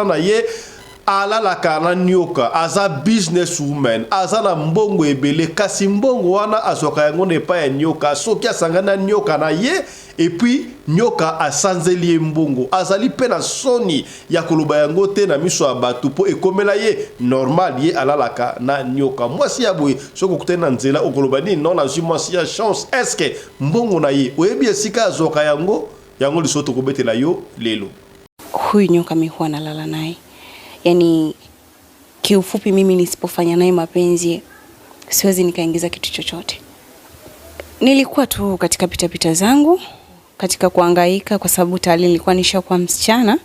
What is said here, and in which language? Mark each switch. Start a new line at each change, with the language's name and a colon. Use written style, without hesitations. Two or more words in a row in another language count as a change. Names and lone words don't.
Lingala: na ye alalaka na nyoka aza
English: business woman
Lingala: aza na mbongo ebele kasi mbongo wana azoka yango nepa ya nyoka soki asangana nyoka na ye
French: et puis
Lingala: nyoka asanzeli mbongo azali pe na soni ya koloba yango te na miso ya bato po ekomela ye normal ye alalaka na nyoka mwasi ya boye soko kutena nzela okoloba ni non azwi mwasi ya chance eske mbongo na ye oyebi esika azoka yango lisoto kobetela yo lelo
Swahili: huyu nyoka mimi huwa nalala naye. Yani kiufupi mimi nisipofanya naye mapenzi siwezi nikaingiza kitu chochote. Nilikuwa tu katika pita zangu, katika kuhangaika kwa sababu tayari nilikuwa nishakuwa msichana.